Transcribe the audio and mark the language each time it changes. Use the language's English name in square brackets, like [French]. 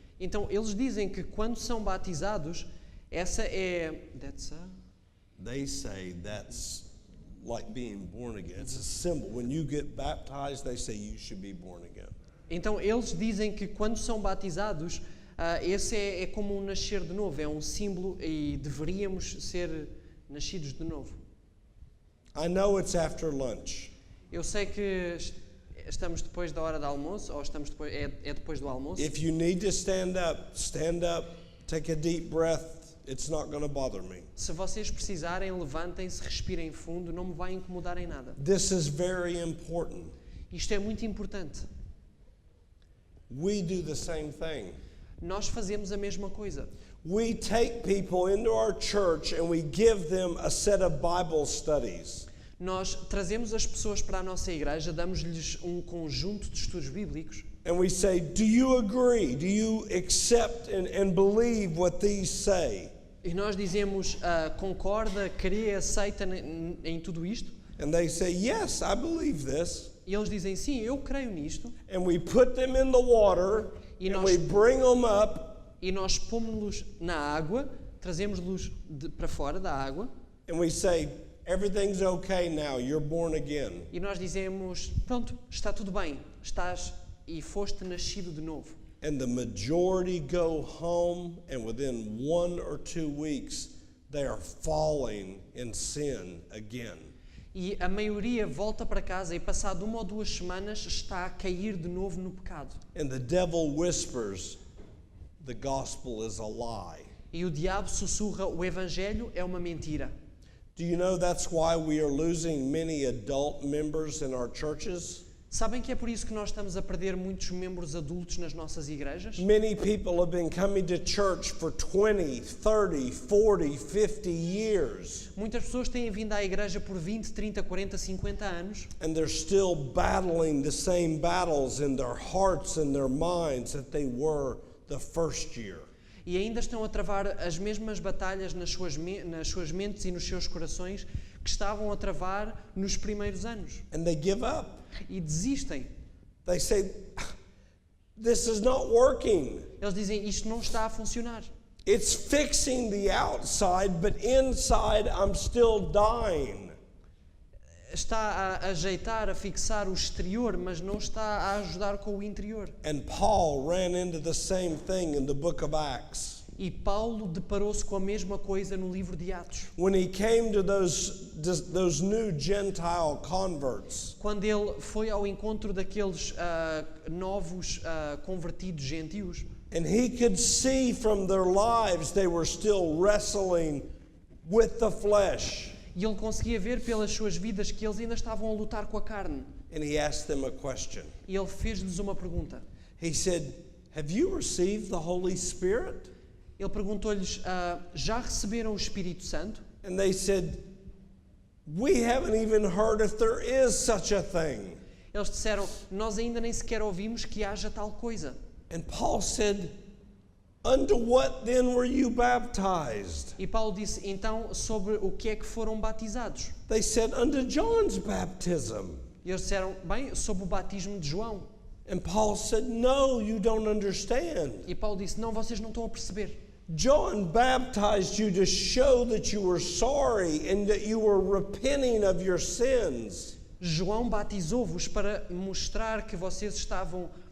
[Portuguese] Então, eles dizem que quando são batizados, essa é... [English] They say that's like being born again. It's a symbol. When you get baptized, they say you should be born again. [Portuguese] Então, eles dizem que quando são batizados, esse é como um nascer de novo, é um símbolo e deveríamos ser nascidos de novo. [English] I know it's after lunch. [Portuguese] Eu sei que estamos depois da hora do almoço, ou estamos depois, é depois do almoço. [English] If you need to stand up, take a deep breath. It's not going to bother me. [Portuguese] Se vocês precisarem, levantem-se, respirem fundo, não me vai incomodar em nada. [English] This is very important. [Portuguese] Isto é muito importante. [English] We do the same thing. [Portuguese] Nós fazemos a mesma coisa. [English] We take people into our church and we give them a set of Bible studies. [Portuguese] Nós trazemos as pessoas para a nossa igreja, damos-lhes um conjunto de estudos bíblicos. [English] And we say, do you agree? Do you accept and believe what these say? [Portuguese] E nós dizemos, concorda, crê, aceita em tudo isto? [English] And they say, yes, I believe this. [Portuguese] E eles dizem, sim, eu creio nisto. [English] And we put them in the water and we bring them up. [Portuguese] E nós pomos-los na água, trazemos-los para fora da água. [English] And we say, everything's okay now, you're born again. [Portuguese] E nós dizemos, pronto, está tudo bem, estás e foste nascido de novo. [English] And the majority go home, and within 1 or 2 weeks, they are falling in sin again. [Portuguese] E a maioria volta para casa e passado 1 ou 2 semanas está a cair de novo no pecado. [English] And the devil whispers, the gospel is a lie. [Portuguese] E o diabo sussurra, o evangelho é uma mentira. [English] Do you know that's why we are losing many adult members in our churches? [Portuguese] Sabem que é por isso que nós estamos a perder muitos membros adultos nas nossas igrejas? [English] Many people have been coming to church for 20, 30, 40, 50 years. [Portuguese] Muitas pessoas têm vindo à igreja por 20, 30, 40, 50 anos. [English] And they're still battling the same battles in their hearts and their minds that they were the first year. [Portuguese] E ainda estão a travar as mesmas batalhas nas suas mentes e nos seus corações que estavam a travar nos primeiros anos. [English] And they give up. [Portuguese] E desistem. [English] They say, this is not working. [Portuguese] Eles dizem, isto não está a funcionar. [English] It's fixing the outside, but inside I'm still dying. [Portuguese] Está a ajeitar, a fixar o exterior, mas não está a ajudar com o interior. [English] And Paul ran into the same thing in the book of Acts. [Portuguese] E Paulo deparou-se com a mesma coisa no livro de Atos. [English] When he came to those new Gentile converts. [Portuguese] Quando ele foi ao encontro daqueles novos convertidos gentios. [English] And he could see from their lives they were still wrestling with the flesh. [Portuguese] E ele conseguia ver pelas suas vidas que eles ainda estavam a lutar com a carne. [English] And he asked them a question. [Portuguese] E ele fez-lhes uma pergunta. [English] He said, have you received the Holy Spirit? [Portuguese] Ele perguntou-lhes, já receberam o Espírito Santo? [English] And they said, we haven't even heard if there is such a thing. [Portuguese] Eles disseram, nós ainda nem sequer ouvimos que haja tal coisa. [English] And Paul said, unto what then were you baptized? [Portuguese] E Paulo disse, então, sobre o que é que foram batizados? [English] They said, unto John's baptism. [Portuguese] E eles disseram, bem, sobre o batismo de João. [English] And Paul said, no, you don't understand. [Portuguese] E Paulo disse, não, vocês não estão a perceber. [English] John baptized you to show that you were sorry and that you were repenting of your sins. [Portuguese] João batizou-vos para mostrar que vocês estavam